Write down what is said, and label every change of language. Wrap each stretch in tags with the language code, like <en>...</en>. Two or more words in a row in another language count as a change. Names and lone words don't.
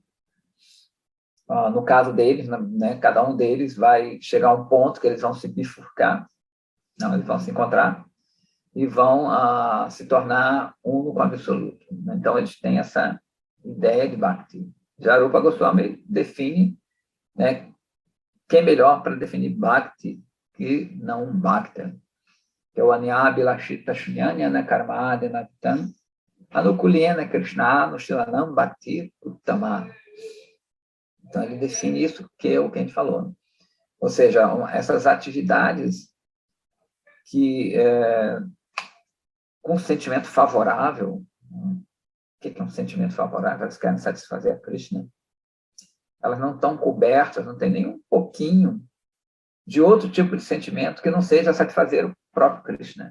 <pt>No caso deles, né, cada um deles vai chegar a um ponto que eles vão se bifurcar, não, eles vão se encontrar e vão se tornar uno com o absoluto. Então, eles têm essa ideia de Bhakti. Já Rupa Goswami define, né, quem é melhor para definir Bhakti que não Bhakta, que é o</pt> <sa>अन्याभिलाषिता शून्यं कर्मादि अनावृतम् आनुकूल्येन कृष्ण अनुशीलनं भक्ति उत्तमा.</sa> <pt>Então, ele define isso, que é o que a gente falou. Ou seja, essas atividades que, com sentimento favorável, o que é um sentimento favorável? Elas querem satisfazer a Krishna. Elas não estão cobertas, não tem nem um pouquinho de outro tipo de sentimento que não seja satisfazer o próprio Krishna.</pt>